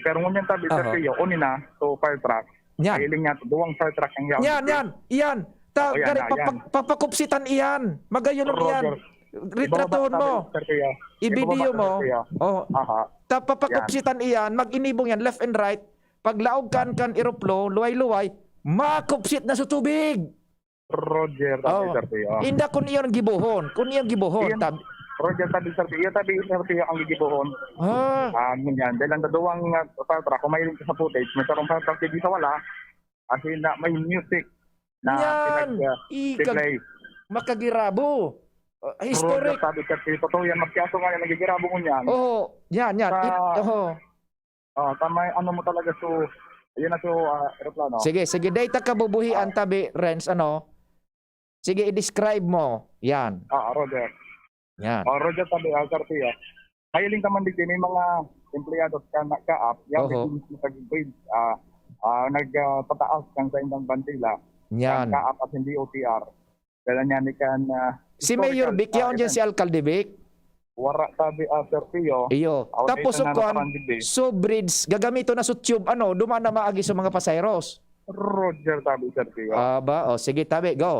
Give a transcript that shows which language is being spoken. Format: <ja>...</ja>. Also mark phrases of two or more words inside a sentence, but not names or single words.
<bik>Pero ngunyan sabi Sir Tuyo, unina so fire truck. Kahiling niya duwang fire truck ang yaw. Yan. Papakupsitan iyan. Magayon iyan. Retratohon mo. I-video mo. Papakupsitan iyan. Mag-inibong yan.</bik> <en>Left and right.</en> <bik>Paglaog kan aeroplo, luway-luway, makupsit na sa tubig. Roger, Sir Tuyo. Inda kun iyon gibuhon. Roger, sabi Sir Tuyo. Ang gigibuhon. Ganyan. Dahil ang daduwang fire truck, kung mahiling ka sa footage, may sarong fire truck, hindi sa wala.</bik> <tl>As in, may music na pinag-play.</tl> <bik>Makagirabo. Historic. Roger, sabi Sir Tuyo. Totoo yan, magkiaso nga yan, nagigirabo mo yan. Yan. Tama, mo talaga so, yun na so, aeroplano. Sige, data kabubuhian tabi, Renz, Sige, i-describe mo. Yan. Roger. Yan. Roger, sabi, Sir Tuyo. Mahiling naman din, may mga empleyado ka-up, yung nag-grade, nagpataas kang sa indang bantila. Yan. Ka-up at hindi OTR. Dahil niya ni kan... si Mayor Vic, yaon dyan si Alcalde Vic. Wara, sabi, Sir Tuyo. Iyo. Tapos so bridge, gagamito na sa tube, dumaan na maagi sa mga pasayros. Roger, sabi Sir Tuyo. Sige, tabi, go.</bik>